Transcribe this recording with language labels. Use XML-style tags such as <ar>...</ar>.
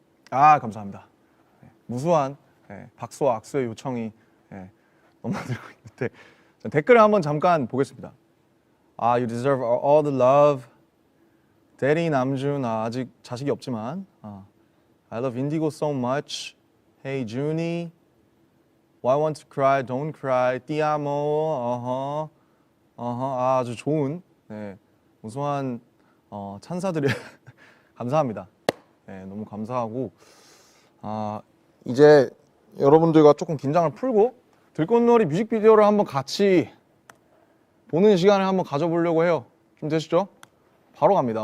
<ko>아, 감사합니다. 무수한 박수와 악수의 요청이 넘나들고 있는데 댓글을 한번 잠깐 보겠습니다.</ko> <en>아, you deserve all the love.</en> <ko>대리 남준, 아직 자식이 없지만</ko> <en>I love Indigo so much. Hey Junie, why want to cry? Don't cry.</en> <it>Ti amo.</it> <ko>아주 좋은 무수한 찬사들이 감사합니다. 너무 감사하고 이제 여러분들과 조금 긴장을 풀고 들꽃놀이 뮤직비디오를 한번 같이 보는 시간을 한번 가져보려고 해요. 좀 되시죠? 바로 갑니다.</ko>